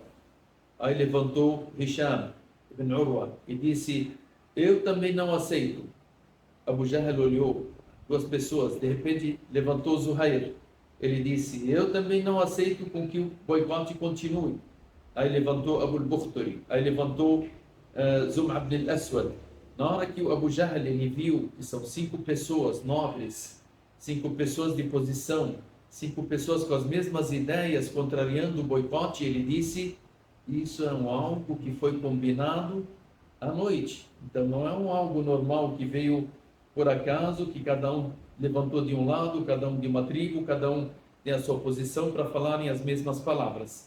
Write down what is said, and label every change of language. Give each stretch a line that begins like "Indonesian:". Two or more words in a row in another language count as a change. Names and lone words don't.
Portuguese: Aí levantou Hisham ibn Urwa e disse, eu também não aceito. Abu Jahl olhou, duas pessoas, de repente levantou Zuhair. Ele disse, eu também não aceito com que o boicote continue. Aí levantou Abu al-Bukhtari, aí levantou Zum'a ibn al-Aswad. Na hora que o Abu Jahl ele viu que são 5 pessoas nobres, 5 pessoas de posição, 5 pessoas com as mesmas ideias contrariando o boicote, ele disse, isso é algo que foi combinado à noite. Então não é algo normal que veio por acaso, que cada um levantou de um lado, cada um de uma tribo, cada um tem a sua posição para falarem as mesmas palavras.